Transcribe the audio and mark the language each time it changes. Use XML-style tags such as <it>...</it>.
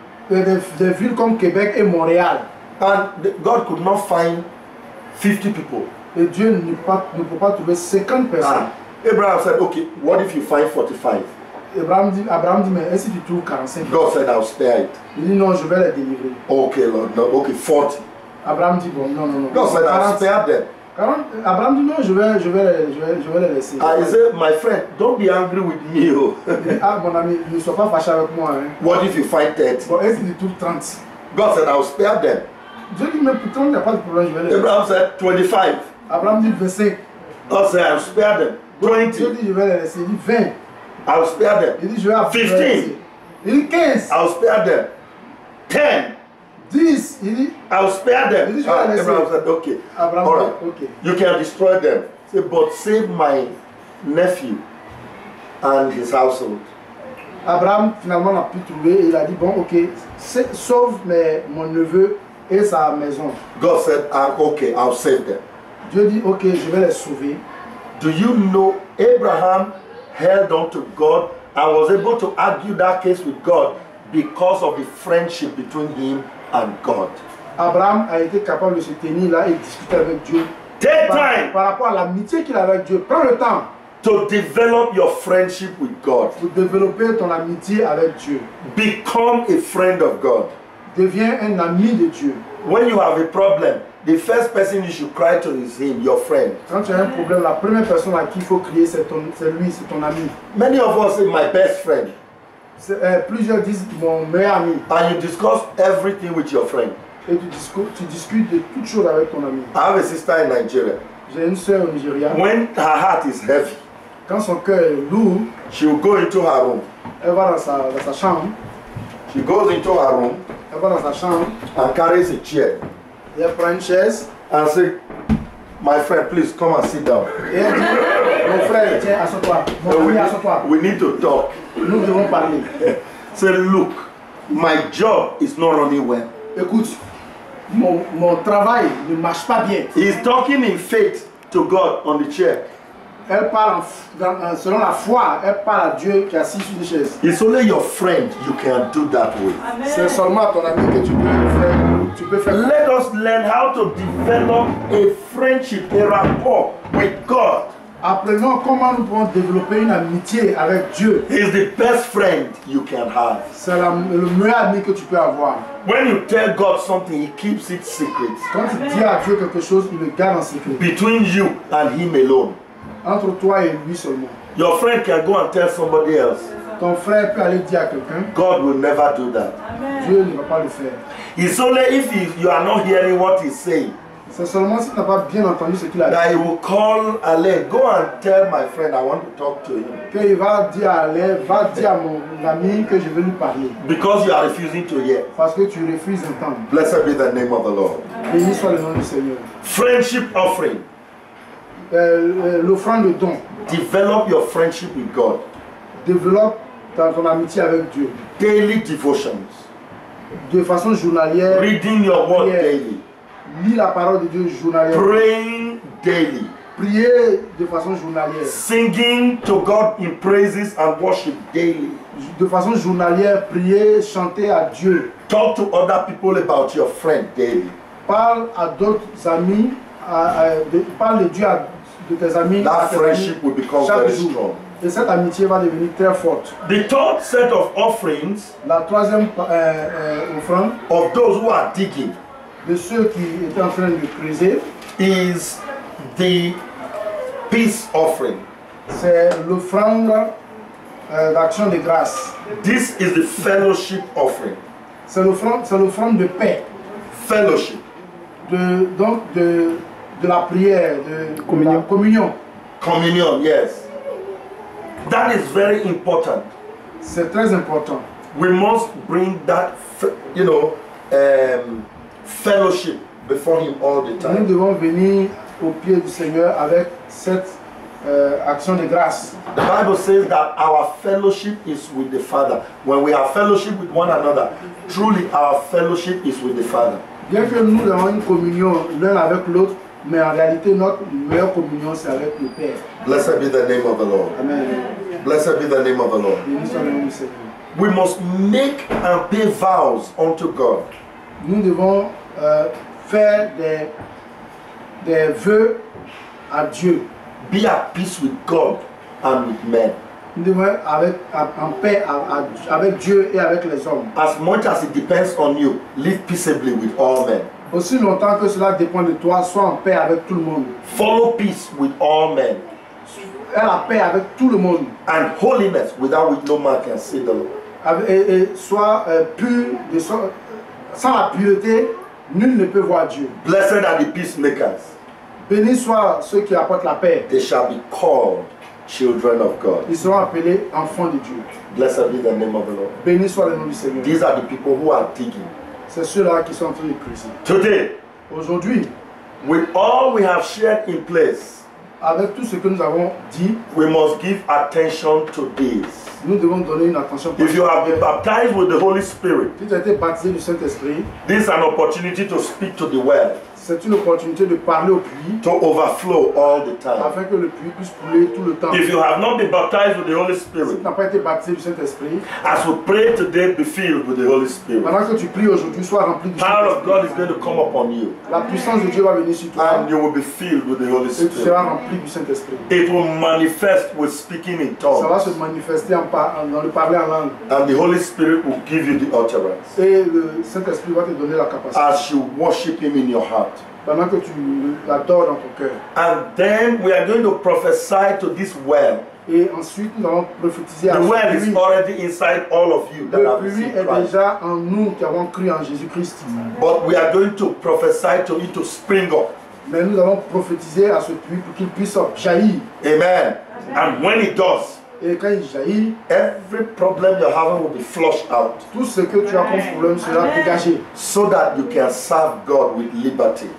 <fr>Des villes comme Québec et Montréal.</fr> <en>And God could not find 50 people.</en> <fr>Et Dieu ne peut pas trouver 50 personnes.</fr> <en>Abraham said, okay, what if you find 45?</en> <fr>Abraham dit, mais si tu trouves 45?</fr> <en>God said, I'll spare it.</en> <fr>Il dit, non, je vais les délivrer.</fr> <en>Okay, Lord, no, okay, 40.</en> <fr>Abraham dit, bon, non.</fr> <en>God said, I'll spare them.</en> <fr>Abraham dit, non, je vais les laisser.</fr> <en>He said, my friend, don't be angry with me. Oh.</en> <fr>Ah, mon ami, ne sois pas fâché avec moi. Hein.</fr> <en>What if you find 30?</en> <fr>Bon, est-ce que tu trouves 30?</fr> <en>God said, I'll spare them.</en> <fr>Dieu dit, mais pourtant, il n'y a pas de problème, je vais les laisser.</fr> <en>Abraham said, 25.</en> <fr>Abraham dit 25.</fr> <en>God said, I'll spare them. 20.</en> <fr>Dieu dit, je vais les laisser. Il dit 20.</fr> <en>I'll spare them.</en> <fr>Il dit, je vais les</fr> <en>15.</en> <fr>laisser. Il dit 15.</fr> <en>I'll spare them. 10.</en> <fr>10. Il dit,</fr> <en>I'll spare them.</en> <fr>Il dit, je vais les laisser.</fr> <en>Abraham said, okay.</en> <fr>Abraham</fr> <en>All</en> <fr>dit, ok.</fr> <en>You can destroy them. Say, but save my nephew and his household.</en> <fr>Abraham finalement n'a pu trouver et il a dit, bon, ok, sauve mon neveu et sa maison.</fr> <en>God said, okay, I'll save them.</en> <fr>Dieu dit, ok, je vais les sauver.</fr> <en>Do you know Abraham held on to God and was able to argue that case with God because of the friendship between him and God?</en> <fr>Abraham a été capable de se tenir là et discuter avec Dieu.</fr> <en>Take time</en> <fr>Par rapport à l'amitié qu'il a avec Dieu. Prends le temps</fr> <en>to develop your friendship with God.</en> <fr>pour développer ton amitié avec Dieu.</fr> <en>Become a friend of God.</en> <fr>Deviens un ami de Dieu.</fr> <en>When you have a problem, the first person you should cry to is him, your friend.</en> <fr>Quand tu as un problème, la première personne à qui il faut crier, c'est lui, c'est ton ami.</fr> <en>Many of us say, my best friend.</en> <fr>Plusieurs disent mon meilleur ami.</fr> <en>And you discuss everything with your friend.</en> <fr>Et tu discutes de toutes choses avec ton ami.</fr> <en>I have a sister in Nigeria.</en> <fr>J'ai une soeur au Nigeria.</fr> <en>When her heart is heavy,</en> <fr>Quand son cœur est lourd,</fr> <en>she will go into her room.</en> <fr>elle va dans sa chambre.</fr> <en>She goes into her room</en> <fr>Elle va dans sa chambre.</fr> <en>and carries a chair</en> <fr>Et elle prend une chaise.</fr> <en>and say, my friend, please come and sit down.</en> <fr>Et elle dit, mon frère, tiens, assois-toi. Mon ami, assois-toi.</fr> <en>We need to talk.</en> <fr>Nous devons parler.</fr> <en>Say, look, my job is not running well.</en> <fr>Écoute, mon travail ne marche pas bien.</fr> <en>He's talking in faith to God on the chair.</en> <fr>Elle parle selon la foi, elle parle à Dieu qui est assis sur une chaise.</fr> <en>It's only your friend you can do that with.</en> <fr>C'est seulement ton ami que tu peux faire.</fr> <en>Let us learn how to develop a friendship, a rapport with God.</en> <fr>Apprenons comment nous pouvons développer une amitié avec Dieu.</fr> <en>He's the best friend you can have.</en> <fr>C'est le meilleur ami que tu peux avoir.</fr> <en>When you tell God something, He keeps it secret.</en> <fr>Quand tu dis à Dieu quelque chose, il le garde en secret.</fr> <en>Between you and Him alone.</en> <fr>Entre toi et lui seulement.</fr> <en>Your friend can go and tell somebody else.</en> <fr>Ton frère peut aller dire à quelqu'un.</fr> <en>God will never do that.</en> <fr>Dieu ne va pas le faire.</fr> <en>It's only if you are not hearing what He's saying.</en> <fr>C'est seulement si tu n'as pas bien entendu ce qu'il a dit.</fr> <en>That He will call Ale, go and tell my friend I want to talk to him.</en> <fr>Qu'il va dire à Ale, va dire à mon ami que je vais lui parler.</fr> <en>Because you are refusing to hear.</en> <fr>Parce que tu refuses d'entendre.</fr> <en>Blessed be the name of the Lord.</en> <fr>Béni soit le nom du Seigneur.</fr> <en>Friendship offering.</en> <fr>L'offrande de don.</fr> <en>Develop your friendship with God.</en> <fr>Développe ton amitié avec Dieu.</fr> <en>Daily devotions.</en> <fr>De façon journalière.</fr> <en>Reading your word daily.</en> <fr>Lis la parole de Dieu journalièrement.</fr> <en>Praying daily.</en> <fr>Prier de façon journalière.</fr> <en>Singing to God in praises and worship daily.</en> <fr>De façon journalière, prier, chanter à Dieu.</fr> <en>Talk to other people about your friend daily.</en> <fr>Parle à d'autres amis, parle de Dieu de tes amis.</fr> <en>That friendship will become very strong.</en> <fr>Et cette amitié va devenir très forte.</fr> <en>The third set of offerings,</en> <fr>la troisième offrande,</fr> <en>of those who are digging,</en> <fr>de ceux qui étaient en train de creuser,</fr> <en>is the peace offering.</en> <fr>C'est l'offrande d'action de grâce.</fr> <en>This is the fellowship offering.</en> <fr>C'est l'offrande de paix.</fr> <en>Fellowship.</en> <fr>De la prière, de la communion.</fr> <en>Communion, yes. That is very important.</en> <fr>C'est très important.</fr> <en>We must bring that, fellowship before Him all the time.</en> <fr>Nous devons venir au pied du Seigneur avec cette action de grâce.</fr> <en>The Bible says that our fellowship is with the Father. When we have fellowship with one another, truly our fellowship is with the Father.</en> <fr>Bien que nous avons une communion l'un avec l'autre, mais en réalité notre meilleure communion c'est avec le Père.</fr> <en>Blessed be the name of the Lord. Amen. Blessed be the name of the Lord. We must make and pay vows unto God.</en> <fr>Nous devons faire des vœux à Dieu.</fr> <en>Be at peace with God and with men.</en> <fr>Nous devons être en paix avec Dieu et avec les hommes.</fr> <en>As much as it depends on you, live peaceably with all men.</en> <fr>Aussi longtemps que cela dépend de toi, sois en paix avec tout le monde.</fr> <en>Follow peace with all men.</en> <fr>Aie la paix avec tout le monde.</fr> <en>And holiness, without which no man can see the Lord.</en> <fr>Et sois pur, sans la pureté, nul ne peut voir Dieu.</fr> <en>Blessed are the peacemakers.</en> <fr>Bénis soient ceux qui apportent la paix.</fr> <en>They shall be called children of God.</en> <fr>Ils seront appelés enfants de Dieu.</fr> <en>Blessed be the name of the Lord.</en> <fr>Béni soit le nom du Seigneur.</fr> <en>These are the people who are digging.</en> <fr>C'est ceux-là qui sont en train de creuser.</fr> <en>Today,</en> <fr>aujourd'hui,</fr> <en>with all we have shared in place,</en> <fr>avec tout ce que nous avons dit,</fr> <en>we must give attention to this.</en> <fr>Nous devons donner une attention.</fr> <en>If you have been baptized with the Holy Spirit,</en> <fr>si tu as été baptisé du Saint-Esprit,</fr> <en>this is an opportunity to speak to the well.</en> <fr>C'est une opportunité de parler au puits,</fr> <en>to overflow all the time.</en> <fr>Afin que le puits puisse couler tout le temps.</fr> <en>If you have not been baptized with the Holy Spirit,</en> <fr>si tu n'as pas été baptisé du Saint-Esprit,</fr> <en>as we pray today, be filled with the Holy Spirit.</en> <fr>Pendant que tu pries aujourd'hui, sois rempli du Saint-Esprit.</fr> <en>Power of God is going to come upon you.</en> <fr>La puissance de Dieu va venir sur toi.</fr> <en>And you will be filled with the Holy Spirit.</en> <fr>Et tu seras rempli du Saint-Esprit.</fr> <en>It will manifest with speaking in tongues.</en> <fr>Ça va se manifester dans le parler en langue.</fr> <en>And the Holy Spirit will give you the utterance.</en> <fr>Et le Saint-Esprit va te donner la capacité.</fr> <en>As you worship Him in your heart.</en> <fr>Pendant que tu l'adores dans ton cœur.</fr> <en>And then we are going to prophesy to this well.</en> <fr>Et ensuite nous allons prophétiser à</fr> <en>the well is already inside all of you.</en> <fr>Le puits est déjà en nous qui avons cru en Jésus-Christ.</fr> <en>But we are going to prophesy to it to spring up.</en> <fr>Mais nous allons prophétiser à ce puits pour qu'il puisse jaillir.</fr> <en>Amen. And when it does,</en> <fr>et quand il jaillit,</fr> <en>every problem you're having will be flushed out.</en> <fr>Tout ce que tu as comme problème sera dégagé.</fr> <en>So that you can serve God with liberty.</en>